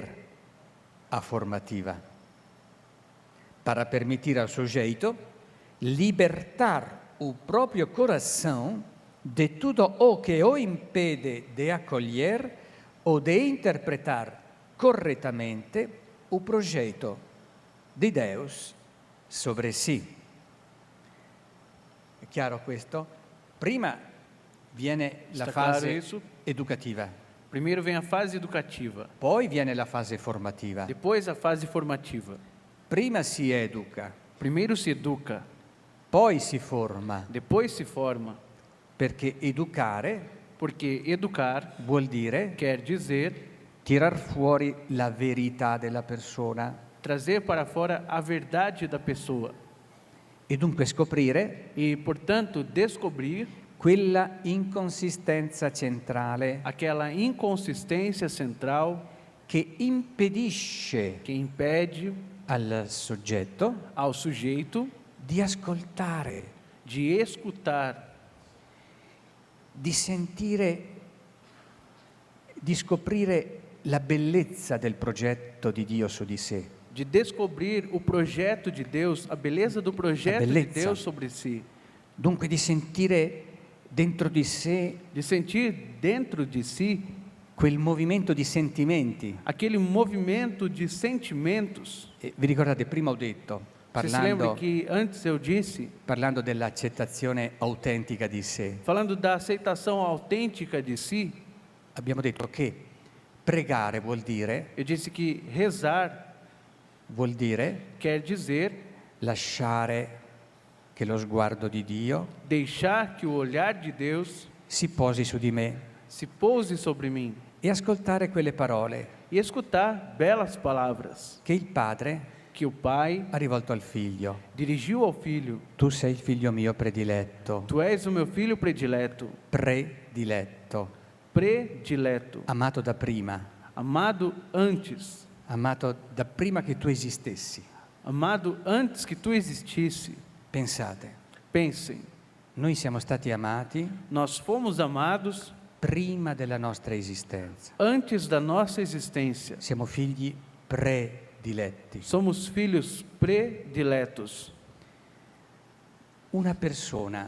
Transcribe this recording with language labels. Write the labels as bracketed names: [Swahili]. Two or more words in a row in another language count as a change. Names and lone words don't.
[Portuguese] a formativa, para permitir ao sujeito libertar o próprio coração de tudo o que o impede de acolher ou de interpretar corretamente o [Italian] progetto di [Portuguese] Deus sobre si. [Italian] È chiaro questo? Prima viene la [Portuguese] Está claro [Italian] fase [Portuguese] isso? [Italian] educativa, [Portuguese] Primeiro vem a fase educativa, [Italian] poi viene la fase formativa. [Portuguese] depois a fase formativa. [Italian] Prima si educa, [Portuguese] Primeiro se educa, [Italian] poi si forma, [Portuguese] depois se forma, [Italian] perché educare [Portuguese] porque educar [Italian] vuol dire [Portuguese] quer dizer [Italian] tirar fuori la verità della persona [Portuguese] trazer para fora a verdade da pessoa [Italian] e dunque scoprire [Portuguese] e, portanto, descobrir [Italian] quella inconsistenza centrale [Portuguese] aquela inconsistência central [Italian] che impedisce [Portuguese] que impede [Italian] al soggetto [Portuguese] ao sujeito [Italian] di ascoltare, [Portuguese] de escutar, [Italian] di sentire, di scoprire la bellezza del progetto di Dio su di sé. [Portuguese] de descobrir o projeto de Deus, a beleza do projeto de [Italian] belezza. [Portuguese] Deus sobre si, [Italian] Dunque di sentire dentro di sé [Portuguese] de sentir dentro de si [Italian] quel movimento di sentimenti. [Portuguese] aquele movimento de sentimentos. [Italian] E vi ricordate, prima ho detto, [Portuguese] Você se lembra [Italian] parlando, [Portuguese] que antes eu disse, [Italian] parlando dell'accettazione autentica di sé, [Portuguese] falando da aceitação autêntica de si, [Italian] abbiamo detto che pregare vuol dire vuol dire [Portuguese] quer dizer [Italian] lasciare che lo sguardo di Dio [Portuguese] deixar que o olhar de Deus [Italian] si posi su di me [Portuguese] se pouse sobre mim [Italian] e ascoltare quelle parole [Portuguese] e escutar belas palavras [Italian] che il Padre [Portuguese] que o Pai [Italian] ha rivolto al Figlio. [Portuguese] dirigiu ao Filho. [Italian] Tu sei il Figlio mio prediletto, [Portuguese] Tu és o meu filho predileto, predileto, [Italian] amato da prima, [Portuguese] amado antes, [Italian] amato da prima che tu esistessi. [Portuguese] amado antes que tu existisse. [Italian] Pensate, [Portuguese] Pensem, [Italian] noi siamo stati amati [Portuguese] nós fomos amados [Italian] prima della nostra esistenza. [Portuguese] antes da nossa existência. [Italian] Siamo figli prediletti. [Portuguese] Somos filhos prediletos. [Italian] Una persona